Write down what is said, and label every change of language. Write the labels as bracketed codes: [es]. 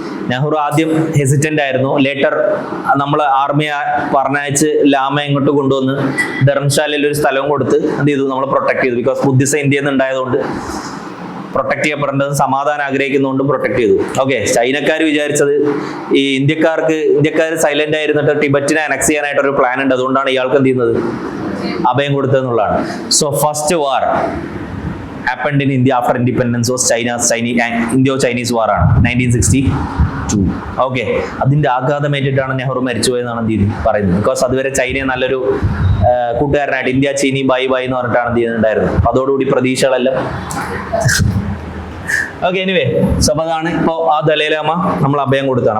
[ml] നെഹ്റു ആദ്യം ഹെസിറ്റന്റ് ആയിരുന്നു. ലേറ്റർ നമ്മൾ ആർമിയെ പറഞ്ഞയച്ച് ലാമ ഇങ്ങോട്ട് കൊണ്ടുവന്ന് ധർമ്മശാലയിൽ ഒരു സ്ഥലവും കൊടുത്ത് എന്ത് ചെയ്തു, നമ്മൾ പ്രൊട്ടക്ട് ചെയ്തു. ബിക്കോസ് ബുദ്ധിസം ഇന്ത്യയിൽ നിന്ന് ഉണ്ടായതുകൊണ്ട് പ്രൊട്ടക്ട് ചെയ്യപ്പെടേണ്ടത്, സമാധാനം ആഗ്രഹിക്കുന്നതുകൊണ്ട് പ്രൊട്ടക്ട് ചെയ്തു. ഓക്കെ. ചൈനക്കാർ വിചാരിച്ചത് ഈ ഇന്ത്യക്കാർ സൈലന്റ് ആയിരുന്നിട്ട് ടിബറ്റിനെ അനക്സ് ചെയ്യാനായിട്ട് ഒരു പ്ലാൻ ഉണ്ട്, അതുകൊണ്ടാണ് ഇയാൾക്ക് എന്ത് ചെയ്യുന്നത്, അഭയം കൊടുത്തതെന്നുള്ളതാണ്. [en] So first war happened in India after independence was Indo-Chinese war ആണ് 1962. [ml] ഓക്കെ. അതിന്റെ ആഘാതമേറ്റിട്ടാണ് നെഹ്റു മരിച്ചുപോയെന്നാണ് എന്ത് ചെയ്ത് പറയുന്നത്. ബിക്കോസ് അതുവരെ ചൈനയെ നല്ലൊരു കൂട്ടുകാരനായിട്ട് ഇന്ത്യ ചീനി ബൈ ബൈ എന്ന് പറഞ്ഞിട്ടാണ് എന്ത് ചെയ്യുന്നുണ്ടായിരുന്നത്. അതോടുകൂടി പ്രതീക്ഷകളെല്ലാം. ഓക്കെ. എനിവേ, സോ അപ്പൊ അതാണ് ഇപ്പോ ആ ദലൈലാമ നമ്മൾ അഭയം കൊടുത്താണ്.